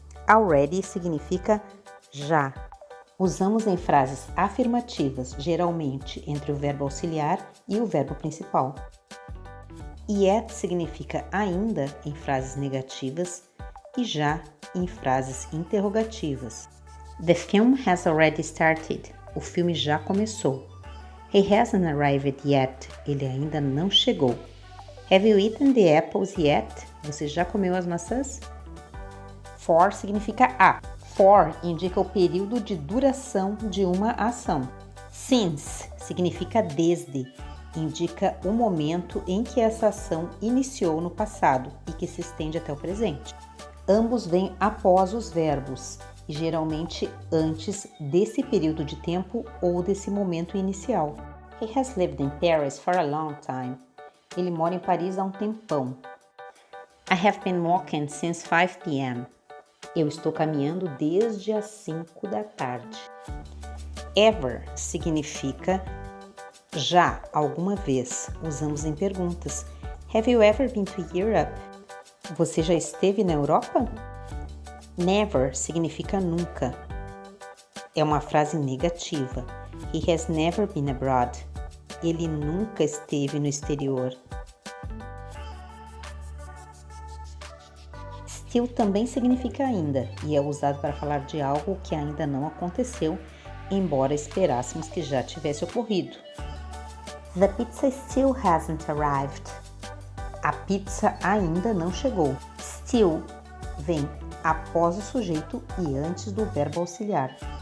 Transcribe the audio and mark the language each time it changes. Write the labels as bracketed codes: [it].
[pt] Already significa já. Usamos em frases afirmativas, geralmente entre o verbo auxiliar e o verbo principal. Yet significa ainda em frases negativas e já em frases interrogativas. [en] The film has already started. [pt] O filme já começou. [en] He hasn't arrived yet. [pt] Ele ainda não chegou. [en] Have you eaten the apples yet? [pt] Você já comeu as maçãs? For significa a. For indica o período de duração de uma ação. Since significa desde. Indica o momento em que essa ação iniciou no passado e que se estende até o presente. Ambos vêm após os verbos e geralmente antes desse período de tempo ou desse momento inicial. [en] He has lived in Paris for a long time. [pt] Ele mora em Paris há um tempão. [en] I have been walking since 5 p.m. [pt] Eu estou caminhando desde as 5 da tarde. Ever significa já, alguma vez. Usamos em perguntas. [en] Have you ever been to Europe? [pt] Você já esteve na Europa? Never significa nunca. É uma frase negativa. [en] He has never been abroad. [pt] Ele nunca esteve no exterior. Still também significa ainda e é usado para falar de algo que ainda não aconteceu, embora esperássemos que já tivesse ocorrido. [en] The pizza still hasn't arrived. [pt] A pizza ainda não chegou. Still vem após o sujeito e antes do verbo auxiliar.